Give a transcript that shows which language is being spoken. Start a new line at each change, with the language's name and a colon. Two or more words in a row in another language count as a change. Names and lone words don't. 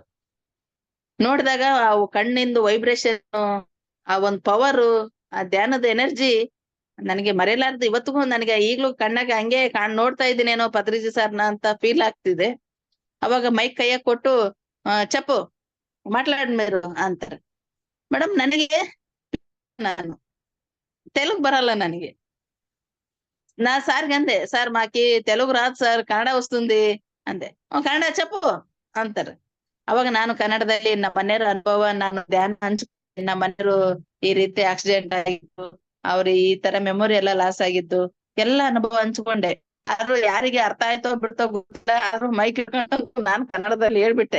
Kannada: ನೋಡಿದಾಗ ಆ ಕಣ್ಣಿಂದು ವೈಬ್ರೇಷನ್, ಆ ಒಂದ್ ಪವರು, ಆ ಧ್ಯಾನದ ಎನರ್ಜಿ ನನಗೆ ಮರೆಯಲಾರ್ದು. ಇವತ್ತಿಗೂ ನನಗೆ ಈಗ್ಲೂ ಕಣ್ಣಾಗ ಹಂಗೆ ನೋಡ್ತಾ ಇದ್ದೀನೇನೋ ಪತ್ರಿಜಿ ಸರ್ನ ಅಂತ ಫೀಲ್ ಆಗ್ತಿದೆ. ಅವಾಗ ಮೈಕ್ ಕೈಯಾಗ ಕೊಟ್ಟು, ಚಪ್ಪು ಮಾట్లాಡ್ಮೇರು ಅಂತಾರೆ. ಮೇಡಮ್, ನನಗೆ ನಾನು ತೆಲುಗು ಬರಲ್ಲ ನನಗೆ.
Telugu: నా సార్కి అందే, సార్ మాకి తెలుగు రాదు సార్, కన్నడ వస్తుంది
Kannada: ಅಂದೆ. ಕನ್ನಡ ಚಪ್ಪು ಅಂತಾರೆ. ಅವಾಗ ನಾನು ಕನ್ನಡದಲ್ಲಿ ನಮ್ಮ ಮನೆಯವ್ರ ಅನುಭವ, ನಾನು ಧ್ಯಾನ ಹಂಚ್ಕೊಂಡೆ. ನಮ್ಮ ಮನೆಯವರು ಈ ರೀತಿ ಆಕ್ಸಿಡೆಂಟ್ ಆಗಿತ್ತು, ಅವ್ರ ಈ ತರ ಮೆಮೊರಿ ಎಲ್ಲ ಲಾಸ್ ಆಗಿದ್ದು, ಎಲ್ಲ ಅನುಭವ ಹಂಚ್ಕೊಂಡೆ. ಆದ್ರೂ ಯಾರಿಗೆ ಅರ್ಥ ಆಯ್ತೋ ಬಿಡ್ತೋ ಗೊತ್ತಿಲ್ಲ, ಆದ್ರೂ ಮೈಕ್ ಇಟ್ಕೊಂಡು ನಾನು ಕನ್ನಡದಲ್ಲಿ ಹೇಳ್ಬಿಟ್ಟೆ.